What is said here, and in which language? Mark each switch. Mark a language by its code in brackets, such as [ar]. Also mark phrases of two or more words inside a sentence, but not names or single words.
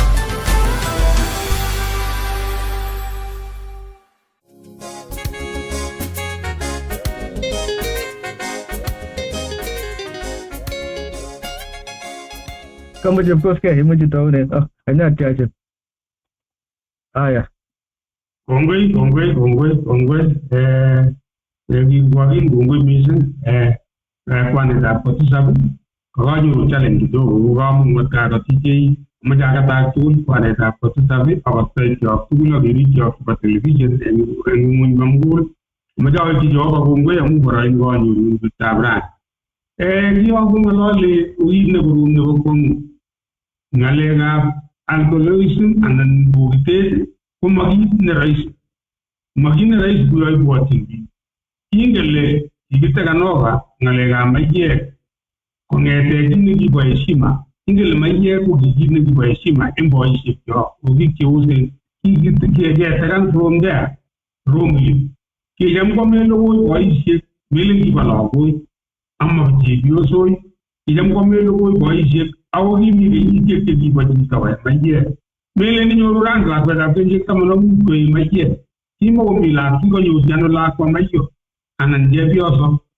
[kln] Kama chepkoskei imuchi taunet. Anya tiache. Aya. Kongoi. Kingwagin kongoi mising kwanetab kotisab kokanyoru challenge kidogo kokamung'ot kakotijei amache akatak tugul kwanetab kotisab akostaikyok tugul akerikyok chebo television en ng'uny komugul amache awekyi Jehova kongoi amu boroindo kanyoru betutab rani. Kikakong'olole kit nekorom nebo kwong'ut. Ng'alekab alcoholism anan bokitet ko makit ne rahisi. Makit ne rahisi kuyoibwotyin biik. Ingele kikitekanova ng'alekab maiyek kong'ete kit nekibo heshima. Ingele maiyek ko kit nekibo heshima en boisiekyok ko biik cheusen kiketekan [en] from there wrongly. [kln] Kicham kwame logoi boisiek melen kibo lagoi ama chepyosoi. Kicham kwame logoi boisiek ako kimi kenyisiek chekibo chekitawet maiyek. Melen inyoru rang lakwetab kenyisiek 15 koe maiyek. Kimokomi kikonyosi ano lakwa maiyek anan chepyoso.